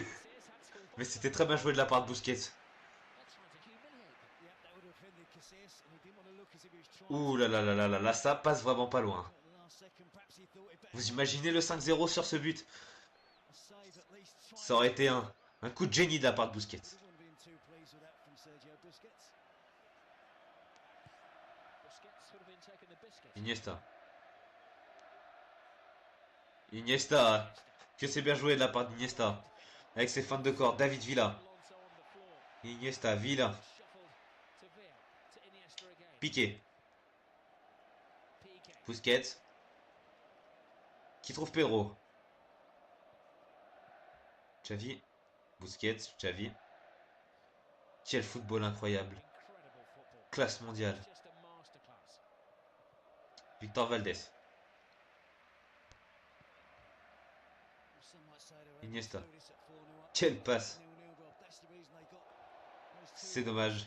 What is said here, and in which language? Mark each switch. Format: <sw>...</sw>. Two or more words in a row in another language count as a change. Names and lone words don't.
<fr>Mais c'était très bien joué de la part de Busquets. Ouh là là là là là là, ça passe vraiment pas loin. Vous imaginez le 5-0 sur ce but? Ça aurait été un coup de génie de la part de Busquets. Iniesta. Iniesta. Que c'est bien joué de la part d'Iniesta. Avec ses feintes de corps. David Villa. Iniesta. Villa. Piqué. Busquets. Qui trouve Pedro. Xavi. Busquets. Xavi. Quel football incroyable. Classe mondiale. Victor Valdés. Iniesta. Quelle passe. C'est dommage.</fr>